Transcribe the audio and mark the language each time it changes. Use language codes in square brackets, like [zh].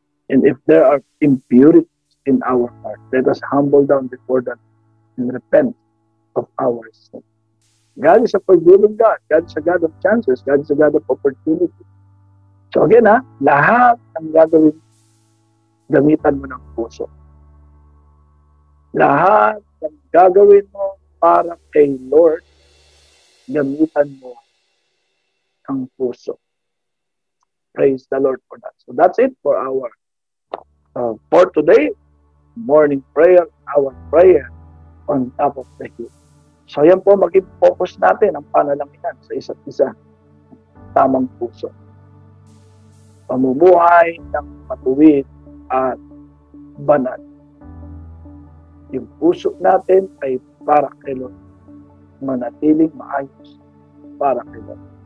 [en] And if there are impurities in our heart, let us humble down before them and repent of our sin. God is a forgiving God. God is a God of chances. God is a God of opportunity. So again, [tl] lahat ang gagawin, gamitan mo ng puso. Lahat ang gagawin mo para kay Lord, gamitan mo ang puso. [en] Praise the Lord for that. So that's it for our for today, morning prayer, our prayer on top of the hill. [tl] So yan po, maging focus natin ang panalangin sa isa't isa. Tamang puso. Pamumuhay ng matuwid at banal. Yung puso natin ay para kay Lord. Manatiling maayos para kay Lord.